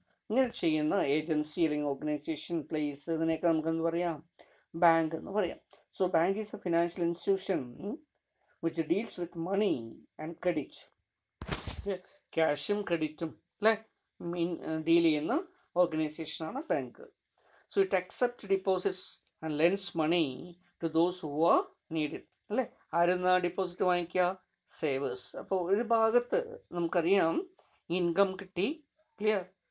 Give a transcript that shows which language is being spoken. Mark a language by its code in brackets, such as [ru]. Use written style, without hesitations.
[ml] ഇങ്ങനെ ചെയ്യുന്ന ഏജൻസി അല്ലെങ്കിൽ ഓർഗനൈസേഷൻ, പ്ലേസ്, ഇതിനെയൊക്കെ നമുക്ക് എന്ത് പറയാം, ബാങ്ക് എന്ന് പറയാം. [en] So bank is a financial institution which deals with money and credit. [ml] ക്യാഷും ക്രെഡിറ്റും അല്ലേ ഡീൽ ചെയ്യുന്ന ഓർഗനൈസേഷനാണ് bank. [en] So it accept deposits and lends money to those who are needed. [ml] അല്ലേ? ആരെന്നാ ഡിപ്പോസിറ്റ് വാങ്ങിക്കുക? സേവേഴ്സ്. അപ്പോൾ ഒരു ഭാഗത്ത് നമുക്കറിയാം ഇൻകം കിട്ടി, ക്ലിയർ.